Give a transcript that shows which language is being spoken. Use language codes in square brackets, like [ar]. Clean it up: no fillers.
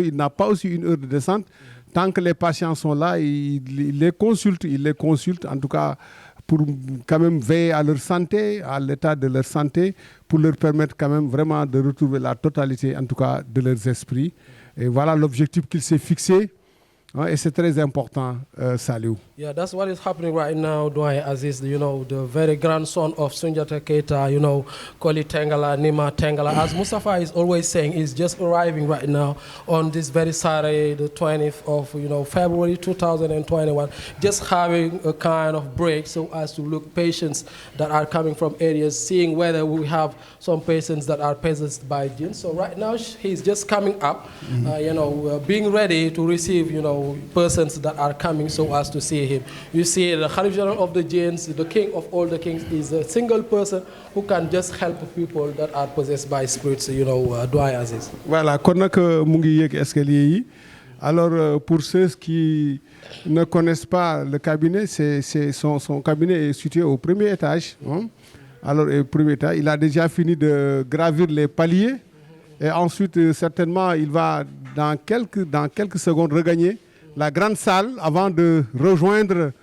[fr] Il n'a pas aussi une heure de descente. Tant que les patients sont là, il les consulte, en tout cas pour quand même veiller à leur santé, à l'état de leur santé, pour leur permettre quand même vraiment de retrouver la totalité, en tout cas, de leurs esprits. Et voilà l'objectif qu'il s'est fixé. Et c'est très important, Saliou. [en] Yeah, that's what is happening right now, Doyen Aziz, the very grandson of Sunjata Keita, Koli Tengala, Nima Tengala. As Mustafa is always saying, is just arriving right now on this very Saturday, the 20th of, February 2021, just having a kind of break so as to look patients that are coming from areas, seeing whether we have some patients that are possessed by jinn. So right now, he's just coming up, being ready to receive, persons that are coming so as to see him. You see, the Khalif General of the jinns, the king of all the kings, is a single person who can just help people that are possessed by spirits, Doyen Aziz. [wo] Voilà, kon nag mu ngi yéeg escalier yi. [fr] Alors pour ceux qui ne connaissent pas le cabinet, son cabinet est situé au premier étage. Hein? Alors au premier étage, il a déjà fini de gravir les paliers et ensuite certainement il va dans quelques secondes regagner la grande salle avant de rejoindre.